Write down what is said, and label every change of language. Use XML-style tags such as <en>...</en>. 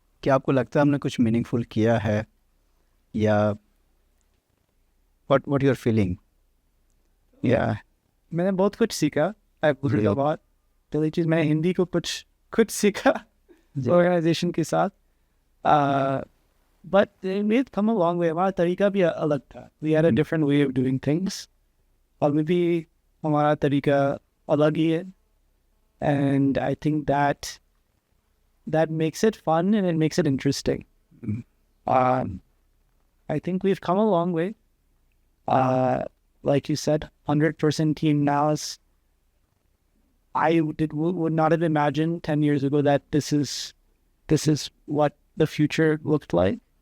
<hi>क्या आपको लगता है हमने कुछ मीनिंगफुल किया है, या</hi> <en>What your feeling?</en> <hi>या मैंने बहुत कुछ सीखा। बहुत पहली चीज़, मैंने हिंदी को कुछ सीखा ऑर्गेनाइजेशन के साथ।</hi> <en>But we've come a long way.</en> <hi>हमारा तरीका भी अलग था।</hi> <en>We had a different way of doing things.</en> <hi>और मे भी हमारा तरीका अलग ही है।</hi> <en>And I think that makes it fun and it makes it interesting. I think we've come a long way. Like you said, 100% team now is. Would not have imagined 10 years ago that this is what the future looked like.</en>